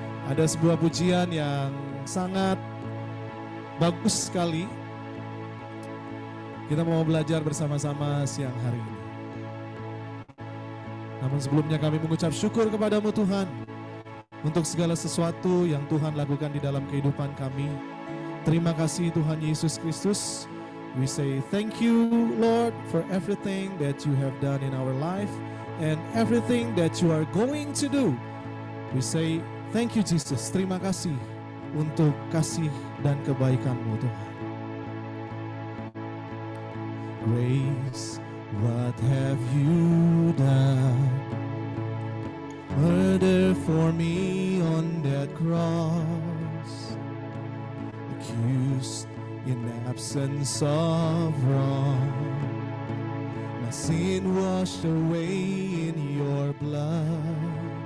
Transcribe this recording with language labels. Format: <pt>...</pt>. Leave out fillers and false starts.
<id>Ada sebuah pujian yang sangat bagus sekali. Kita mau belajar bersama-sama siang hari ini. Namun sebelumnya kami mengucap syukur kepadamu Tuhan untuk segala sesuatu yang Tuhan lakukan di dalam kehidupan kami. Terima kasih Tuhan Yesus Kristus.</id> <en>We say thank you Lord for everything that you have done in our life and everything that you are going to do. We say thank you Jesus.</en> <id>Terima kasih untuk kasih dan kebaikan-Mu Tuhan.</id> <en>Grace, what have you done? Murder for me on that cross, accused in absence of wrong, my sin washed away in your blood.</en>